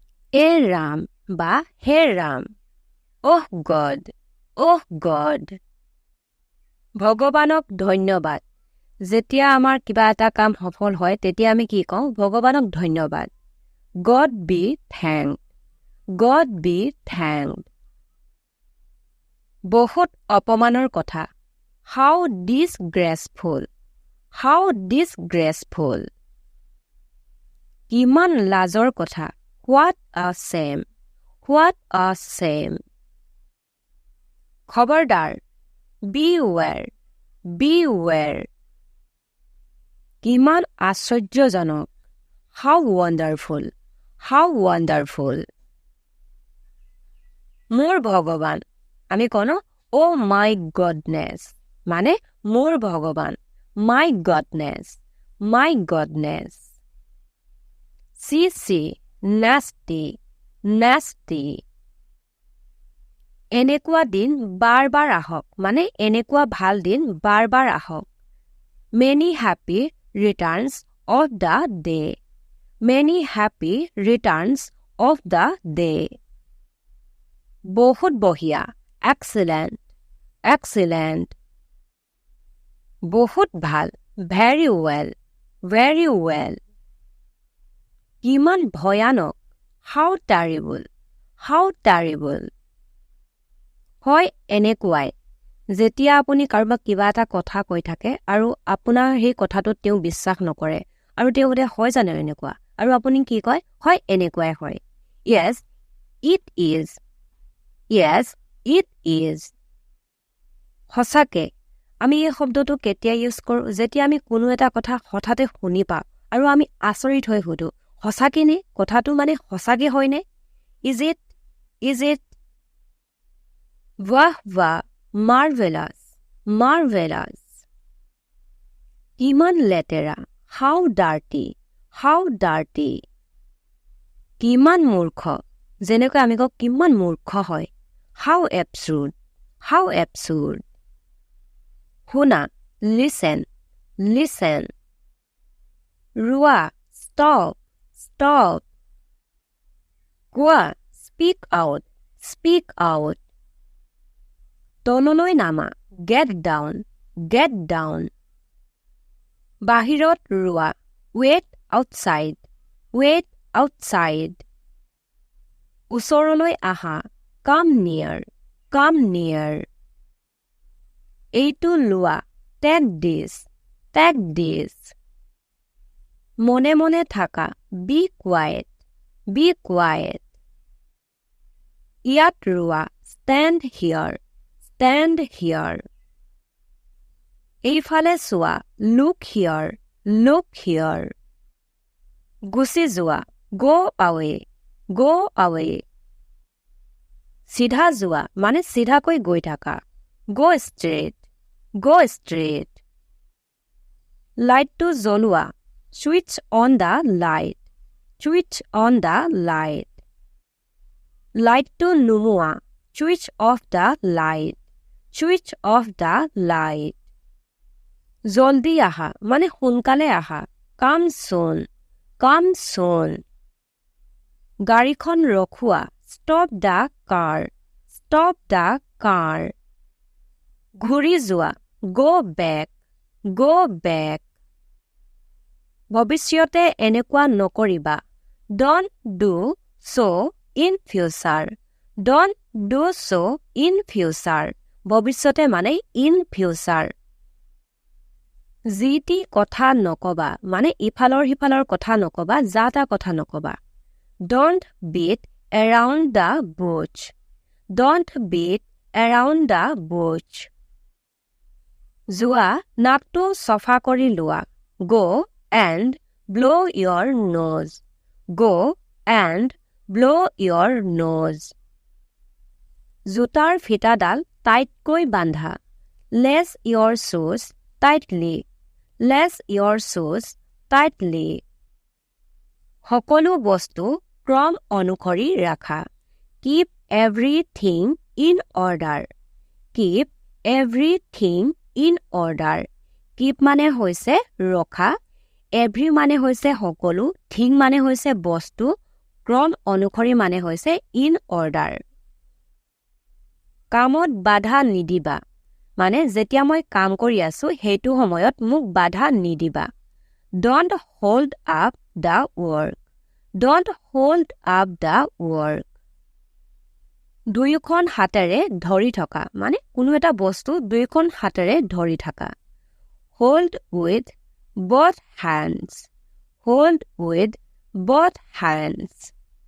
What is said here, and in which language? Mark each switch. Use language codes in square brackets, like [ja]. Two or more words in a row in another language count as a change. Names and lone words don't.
[as] এ ৰাম বা হে ৰাম, [en] oh god, oh god. [as] ভগৱানক ধন্যবাদ। যেতিয়া আমাৰ কিবা এটা কাম সফল হয় তেতিয়া আমি কি কওঁ? ভগৱানক ধন্যবাদ। [en] God be thanked, God be thanked। [as] বহুত অপমানৰ কথা। [en] How disgraceful, how disgraceful। [as] কিমান লাজৰ কথা। [en] What a shame, what a shame। খবৰদাৰ, beware, beware। [as] কিমান আশ্চৰ্যজনক। [en] How wonderful, how wonderful। [as] মোৰ ভগৱান, আমি কওঁ ন, [en] oh my goodness, [as] মানে মোৰ ভগৱান, [en] my goodness, my goodness। চি nasty, nasty। [as] এনেকুৱা দিন বাৰ বাৰ আহক, মানে এনেকুৱা ভাল দিন বাৰ বাৰ আহক। [en] Many happy returns of the day, many happy returns of the day। [as] বহুত বঢ়িয়া, [en] excellent, excellent। [as] বহুত ভাল, [en] very well, very well। [as] কিমান ভয়ানক, [en] how terrible, how terrible। [as] হয় এনেকুৱাই, যেতিয়া আপুনি কাৰোবাক কিবা এটা কথা কৈ থাকে আৰু আপোনাৰ সেই কথাটোত তেওঁ বিশ্বাস নকৰে আৰু তেওঁ বোলে হয় জানো এনেকুৱা, আৰু আপুনি কি কয়? হয় এনেকুৱাই হয়। [en] Yes, it is, yes, it is। [as] সঁচাকে, আমি এই শব্দটো কেতিয়া ইউজ কৰোঁ? যেতিয়া আমি কোনো এটা কথা হঠাতে শুনি পাওঁ আৰু আমি আচৰিত হৈ সুধো, সঁচাকে নে? কথাটো মানে সঁচাকে হয়নে? [en] Is it, is it? [as] বাহ বাহ, [en] marvelous, marvelous। [as] কিমান লেতেৰা, [en] how dirty, how dirty। [as] কিমান মূৰ্খ, যেনেকৈ আমি কওঁ কিমান মূৰ্খ হয়, [en] how absurd, how absurd। শুনা, listen, listen। ৰোৱা, stop, stop। কোৱা, speak out, speak out। [as] তললৈ নামা, [en] get down, get down। [as] বাহিৰত ৰোৱা, [en] wait outside, wait outside। [as] ওচৰলৈ আহা, [en] come near, come near। [as] এইটো লোৱা, [en] take this, take this। [as] মনে মনে থাকা, [en] be quiet, be quiet। [as] ইয়াত ৰোৱা, [en] stand here, stand here। [as] এইফালে চোৱা, [en] look here, look here। [as] গুচি যোৱা, [en] go away, go away। [as] চিধা যোৱা, মানে চিধাকৈ গৈ থাকা, [en] go straight, go straight। [as] লাইটটো জ্বলোৱা, [en] switch on the light, switch on the light। [as] লাইটটো নুমুৱা, [en] switch off the light, switch off the light। [as] জলদি আহা, মানে সোনকালে আহা, [en] come soon, come soon। [as] গাড়ীখন ৰখোৱা, [en] stop the car, stop the car। [as] ঘূৰি যোৱা, [en] go back, go back। [as] ভৱিষ্যতে এনেকুৱা নকৰিবা, [en] don't do so in future, don't do so in future। [as] ভৱিষ্যতে মানে [en] in future। [as] যি টি কথা নকবা, মানে ইফালৰ সিফালৰ কথা নকবা, যা তা কথা নকবা। [en] Don't beat around the bush, don't beat around the bush। [as] যোৱা, নাকটো চফা কৰি লোৱা, [en] go and blow your nose, go and blow your nose। [as] জোতাৰ ফিটাডাল টাইটকৈ বান্ধা, [en] lace your shoes tightly, lace your shoes tightly। [as] সকলো বস্তু ক্ৰম অনুসৰি ৰাখা, [en] keep everything in order, keep everything in order। [as] keep মানে হৈছে ৰখা, every মানে হৈছে সকলো, thing মানে হৈছে বস্তু, ক্ৰম অনুসৰি মানে হৈছে [en] in order [as] কামত বাধা নিদিবা মানে যেতিয়া মই কাম কৰি আছো সেইটো সময়ত মোক বাধা নিদিবা [en] Don't hold up the work. Don't hold up the work. [as] দুয়োখন হাতেৰে ধৰি থকা মানে কোনো এটা বস্তু দুয়োখন হাতেৰে ধৰি থকা [en] Hold with both hands. Hold with both hands.